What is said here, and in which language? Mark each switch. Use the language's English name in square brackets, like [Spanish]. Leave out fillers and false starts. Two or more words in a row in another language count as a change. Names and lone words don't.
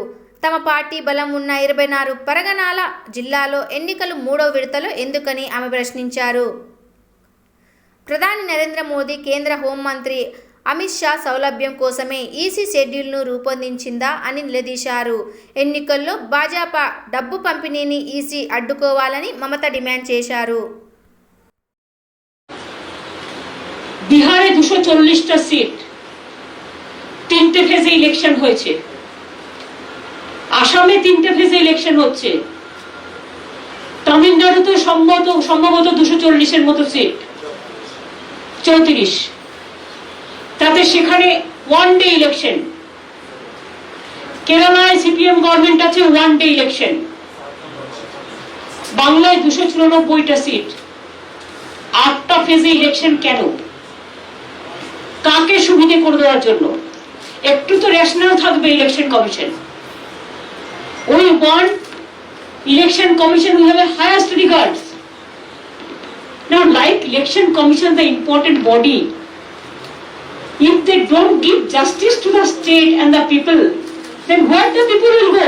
[Telugu] తమ పార్టీ బలం ఉన్న 24 పరగనాల జిల్లాలో ఎన్నికలు 3వ విడతలో ఎందుకని ఆమె ప్రశ్నించారు. ప్రధాని నరేంద్ర మోదీ, కేంద్ర హోంమంత్రి అమిత్ షా సౌలభ్యం కోసమే ఈసీ షెడ్యూల్ను రూపొందించిందా అని నిలదీశారు. ఎన్నికల్లో భాజపా డబ్బు పంపిణీని ఈసీ అడ్డుకోవాలని మమత డిమాండ్ చేశారు. [Bangla] বিহারে 240টা সিট 3টে ফেজে ইলেকশন হয়েছে, আসামে 3টে ফেজে ইলেকশন হচ্ছে, তামিলনাড়ুতে সম্ভবত 240-এর মতো সিট, 34, তাতে সেখানে [English] one day election. [Bangla] কেরালায় সিপিএম গভর্নমেন্ট আছে [English] one day election. [Bangla] বাংলায় 294টা সিট, 8টা ফেজে ইলেকশন কেন? কাকে সুবিধে করে দেওয়ার জন্য? একটু তো রেশনাল থাকবে [English] election commission. We want election commission will have a highest regards. Now, like election commission, the important body, if they don't give justice to the state and the people, then where the people will go?